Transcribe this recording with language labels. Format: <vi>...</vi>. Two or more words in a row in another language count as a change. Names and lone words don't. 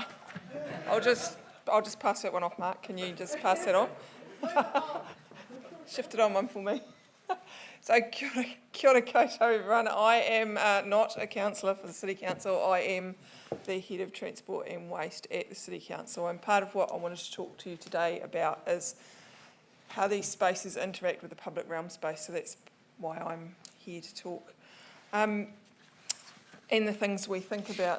<en>I'll just pass that one off, Mark. Can you just pass that on? Shift it on one for me. So</en> <mi>kia ora koutou</mi> <en>everyone. I am not a counsellor for the City Council. I am the Head of Transport and Waste at the City Council, and part of what I wanted to talk to you today about is how these spaces interact with the public realm space. So that's why I'm here to talk. And the things we think about.</en>